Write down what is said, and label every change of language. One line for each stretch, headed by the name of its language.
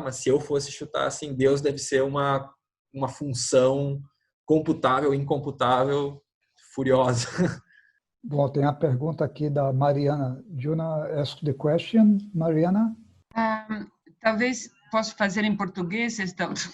Portuguese: Mas se eu fosse chutar, assim, Deus deve ser uma função computável, incomputável, furiosa. Bom, tem a pergunta aqui da Mariana.
English: Do you want to ask the question, Mariana?
Portuguese: Talvez posso fazer em português, então.